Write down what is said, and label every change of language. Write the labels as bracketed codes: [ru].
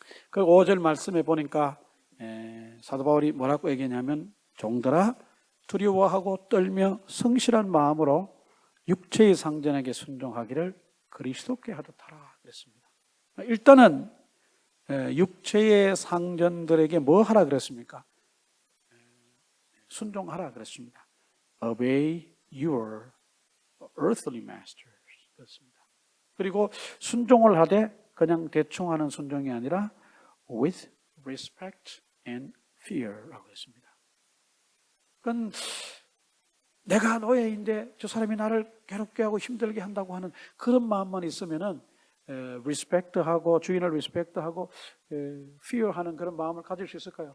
[ko] 그 5절 말씀에 보니까 사도 바울이 뭐라고 얘기하냐면 종들아 두려워하고 떨며 성실한 마음으로 육체의 상전에게 순종하기를 그리스도께 하듯 하라 그랬습니다. 일단은 육체의 상전들에게 뭐 하라 그랬습니까? 순종하라 그랬습니다. [en] Obey your earthly masters [ko] 그렇습니다. 그리고 순종을 하되 그냥 대충 하는 순종이 아니라 [en] with respect and fear [ko] 라고 했습니다. 그건 내가 노예인데 저 사람이 나를 괴롭게 하고 힘들게 한다고 하는 그런 마음만 있으면은 리스펙트하고 주인을 리스펙트하고 fear하는 그런 마음을 가질 수 있을까요?